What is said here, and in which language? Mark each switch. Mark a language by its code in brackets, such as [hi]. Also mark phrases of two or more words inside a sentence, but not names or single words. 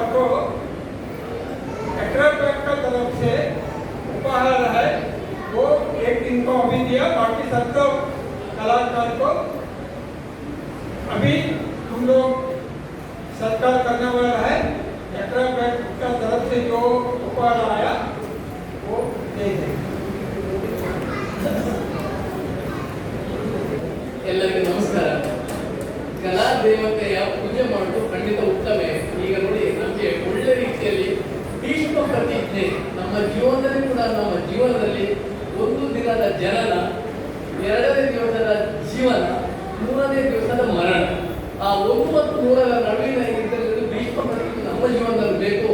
[hi] को एक्ट्रा का तरफ से उपहार है, वो एक दिन को अभी दिया, बाकी सब तो कलाकार को अभी हम लोग सत्कार करने वाला है। एक्ट्रा का तरफ से जो उपहार आया वो दे देंगे। [kn] ಎಲ್ಲರಿಗೂ ನಮಸ್ಕಾರ. ಕಲಾ ದೇವತೆಯ ಪೂಜೆ ಮಾಡೋದು ಖಂಡಿತ ಉತ್ತಮ. ಈಗ ನೋಡಿ, ನಮಗೆ ಒಳ್ಳೆ ರೀತಿಯಲ್ಲಿ ಭೀಷ್ಮ ಪ್ರತಿಜ್ಞೆ ನಮ್ಮ ಜೀವನದಲ್ಲಿ ಕೂಡ, ನಮ್ಮ ಜೀವನದಲ್ಲಿ ಒಂದು ದಿನದ ಜನನ, 2ನೇ ದಿವಸದ ಜೀವನ, 3ನೇ ದಿವಸದ ಮರಣ, ಆ 1 ಮತ್ತು 3ರ ನಡುವಿನ ಇದ್ದಲ್ಲಿ ಭೀಷ್ಮ ಪ್ರತಿಜ್ಞೆ ನಮ್ಮ ಜೀವನದಲ್ಲಿ ಬೇಕು.